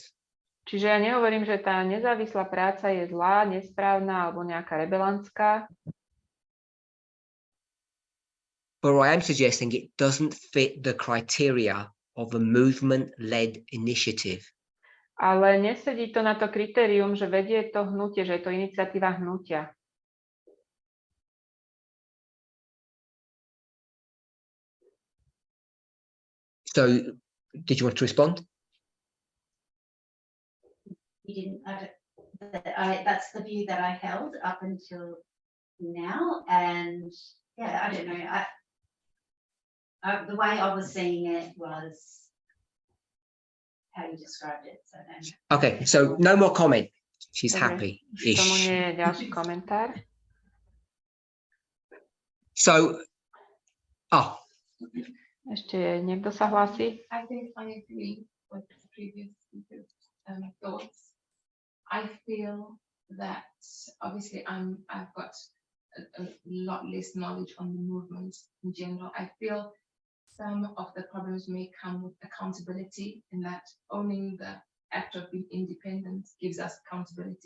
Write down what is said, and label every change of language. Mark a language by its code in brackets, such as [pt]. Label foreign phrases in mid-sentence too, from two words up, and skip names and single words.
[sk] Čiže ja nehovorím, že tá nezávislá práca je zlá, nesprávna alebo nejaká rebelantská, [en] But I am suggesting it doesn't fit the criteria of a movement-led initiative. [sk] ale nesedí to na to kritérium, že vedie to hnutie, že je to iniciatíva hnutia. [en] So, did you want to respond? You didn't, that's the view that I held up until now, and yeah, I don't know, the way I was seeing it was how you described it, so then. Okay, so no more comment. She's [sk] Dobre. [en] happy-ish. [sk] Tomu nie je ďalší komentár. [en] So, [sk] Ešte niekto sa hlási? [en] I think I agree with the previous speakers' thoughts. I feel that obviously I've got a lot less knowledge on the movement in general. I feel some of the problems may come with accountability, in that owning the act of being independent gives us accountability.